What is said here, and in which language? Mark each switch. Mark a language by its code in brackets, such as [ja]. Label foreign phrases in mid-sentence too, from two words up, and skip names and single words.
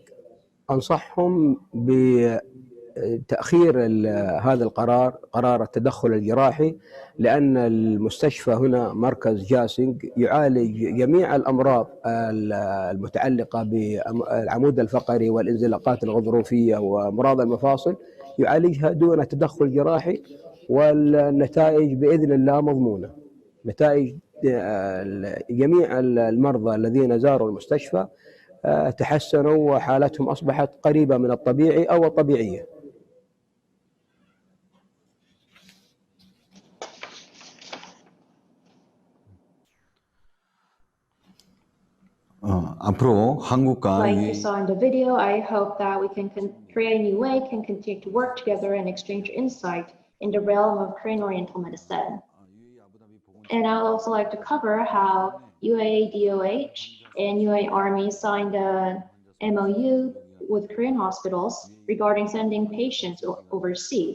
[ar] أنصحهم بتأخير هذا القرار، قرار التدخل الجراحي، لأن المستشفى هنا مركز جاسنج يعالج جميع الأمراض المتعلقة بالعمود الفقري والانزلاقات الغضروفية وأمراض المفاصل، يعالجها دون تدخل جراحي، والنتائج بإذن الله مضمونة. نتائج جميع المرضى الذين زاروا المستشفى تحسنوا وحالتهم أصبحت قريبة من الطبيعي أو الطبيعية. [ko] 앞으로 한국과 [en] Like you saw in the video, I hope that we can create a new way, can continue to work together and exchange insight in the realm of Korean Oriental medicine. And I'd also like to cover how UAE DOH and UAE Army signed a MOU with Korean hospitals regarding sending patients overseas.